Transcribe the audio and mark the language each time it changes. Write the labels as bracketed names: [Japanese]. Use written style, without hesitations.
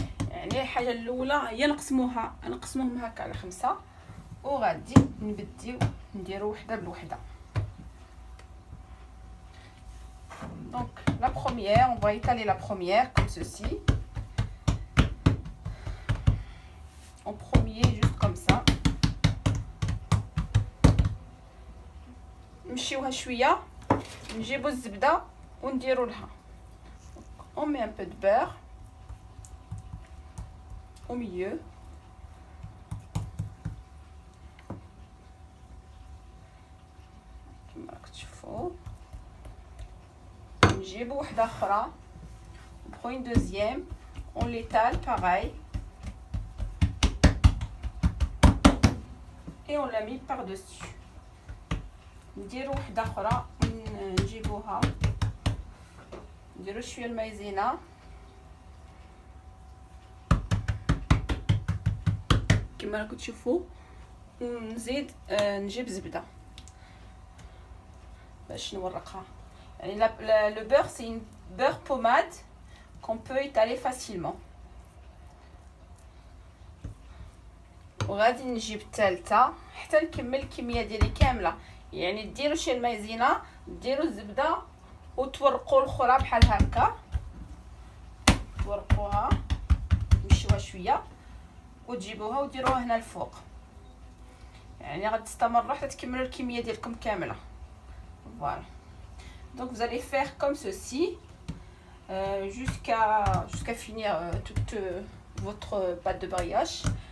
[Arabic] يعني الحاجه الاولى هي نقسموهم هكا على 5 وغادي نبديو نديرو وحده بالوحده. [French] Donc la première, on va étaler la première comme ceci. En premier, juste comme ça. [Arabic] نمشيوها شويه، نجيبو الزبده ونديرو لها. [French] On met un peu de beurre au milieu. [Arabic] كما راكم تشوفوا. نجيبو وحده اخرى. [French] On prend une deuxième, on l'étale pareil. Et on l'a mis par-dessus. [Arabic] نديرو وحده اخرى نجيبوها، نديرو شويه المايزينا كما راكم تشوفوا، ونزيد نجيب زبده باش نورقها. [French] يعني le beurre c'est une beurre pommade qu'on peut étaler facilement. [Arabic] وغادي نجيب الثالثه حتى نكمل الكميه ديالي كامله. يعني ديروا شي المايزينا، ديروا الزبده وتورقوا الاخرى بحال هكا، تورقوها تمشيوها شويه وتجيبوها وديروها هنا الفوق. يعني غادي تستمروا حتى تكملوا الكميه ديالكم كامله. [French] Voilà. Donc vous allez faire comme ceci jusqu'à finir toute votre pâte de brioche.